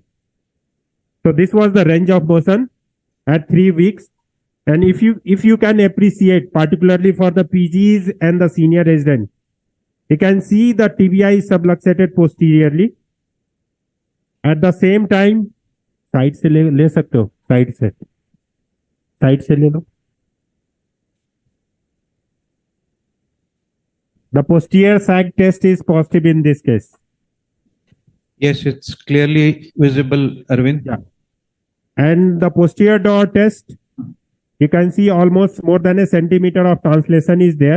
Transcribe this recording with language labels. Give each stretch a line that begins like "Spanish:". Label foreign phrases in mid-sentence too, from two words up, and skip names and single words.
English: So this was the range of motion at 3 weeks. And if you can appreciate, particularly for the PGs and the senior resident, you can see the tibia is subluxated posteriorly. At the same time,
Hindi: साइड से ले सकते हो, साइड से ले लो.
English: The posterior sag test is positive in this case. Yes, it's clearly visible, Arvind. Yeah. And the posterior door test, you can see almost more than a centimeter of translation is there.